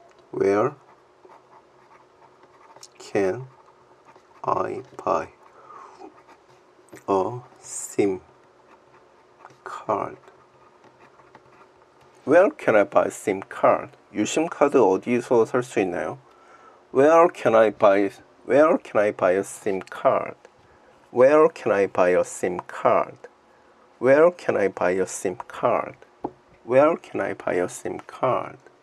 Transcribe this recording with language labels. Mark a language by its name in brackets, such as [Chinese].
[English] Where can I buy a SIM card? Where can I buy a SIM card? [Korean] 유심 카드 어디서 살 수 있나요? [English] Where can I buy a SIM card? Where can I buy a SIM card? Where can I buy a SIM card? Where can I buy a SIM card?